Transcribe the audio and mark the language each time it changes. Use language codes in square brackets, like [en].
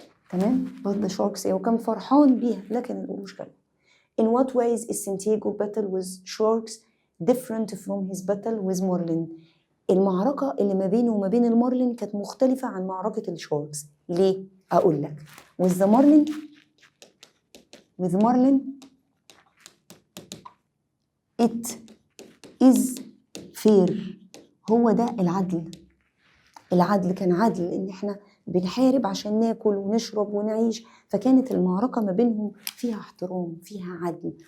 [ar] تمام؟ [en] but the sharks، [ar] وكان فرحان بيها لكن القروش كانت. [en] In what ways is Santiago battle with sharks different from his battle with marlin؟ [ar] المعركة اللي ما بينه وما بين المارلين كانت مختلفة عن معركة الشاركس. ليه؟ أقول لك. [en] with marlin it is fair، [ar] هو ده العدل كان عدل، إن إحنا بنحارب عشان ناكل ونشرب ونعيش، فكانت المعركة ما بينهم فيها احترام فيها عدل.